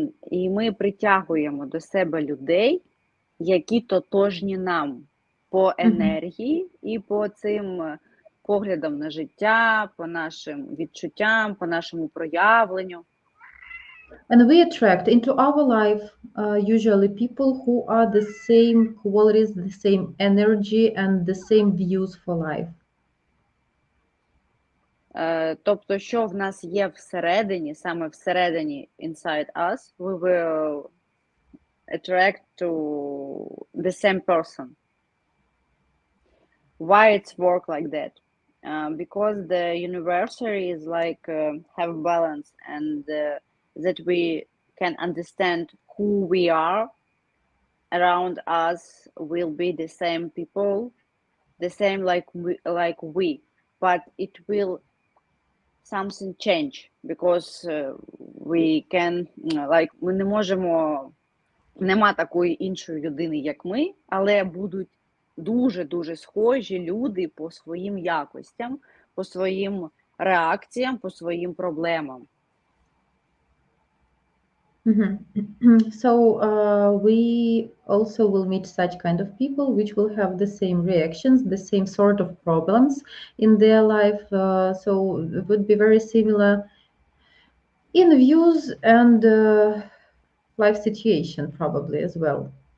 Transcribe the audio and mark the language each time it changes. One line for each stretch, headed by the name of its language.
Ukrainian: І ми притягуємо до себе людей, які тотожні нам по енергії і по цим поглядам на життя, по нашим відчуттям, по нашому проявленню.
English: And we attract into our life usually people who are the same qualities, the same energy and the same views for life.
Ukrainian: Тобто, що в нас є всередині, саме всередині,
English: inside us, we will attract to the same person. Why it's work like that? Because the universary is like have balance and that we can understand who we are. Around us will be the same people, the same like we, but it will something change because we can like
Ukrainian: ми не можемо, нема такої іншої людини, як ми, але будуть дуже-дуже схожі люди по своїм якостям, по своїм реакціям, по своїм проблемам.
English: So we also will meet such kind of people which will have the same reactions, the same sort of problems in their life. So it would be very similar in views and life situation probably as well.